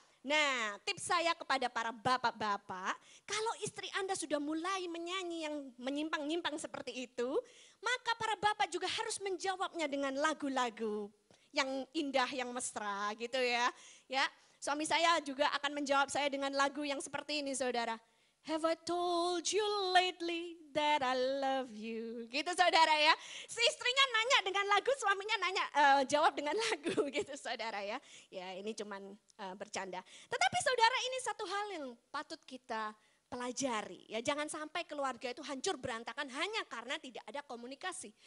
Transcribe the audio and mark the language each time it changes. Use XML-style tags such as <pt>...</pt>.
<id>Nah, tips saya kepada para bapak-bapak, kalau istri Anda sudah mulai menyanyi yang menyimpang-nyimpang seperti itu, maka para bapak juga harus menjawabnya dengan lagu-lagu yang indah, yang mesra gitu ya. Ya, suami saya juga akan menjawab saya dengan lagu yang seperti ini saudara.</id> <en>Have I told you lately that I love you?</en> <id>Gitu saudara ya. Si istrinya nanya dengan lagu, suaminya nanya jawab dengan lagu gitu saudara ya. Ya ini cuman bercanda. Tetapi saudara ini satu hal yang patut kita pelajari. Ya jangan sampai keluarga itu hancur berantakan hanya karena tidak ada komunikasi.</id>